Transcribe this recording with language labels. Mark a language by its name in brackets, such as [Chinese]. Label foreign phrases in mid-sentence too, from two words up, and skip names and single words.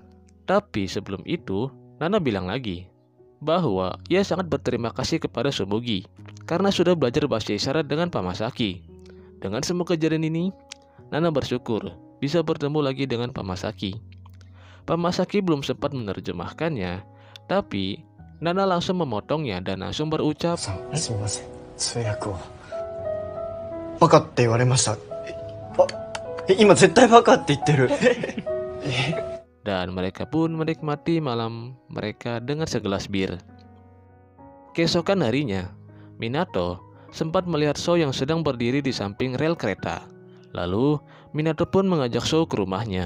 [Indonesian] Tapi sebelum itu, Nana bilang lagi bahwa ia sangat berterima kasih kepada Sumugi karena sudah belajar bahasa isyarat dengan Pak Masaki. Dengan semua kejadian ini, Nana bersyukur bisa bertemu lagi dengan Pak Masaki. Pak Masaki belum sempat menerjemahkannya, tapi Nana langsung memotongnya dan langsung berucap, [Japanese] すみません。通訳を。バカって言われました。今絶対バカって言ってる。 [Indonesian] Dan mereka pun menikmati malam mereka dengan segelas bir. Keesokan harinya, Minato sempat melihat Sou yang sedang berdiri di samping rel kereta. Lalu, Minato pun mengajak Sou ke rumahnya.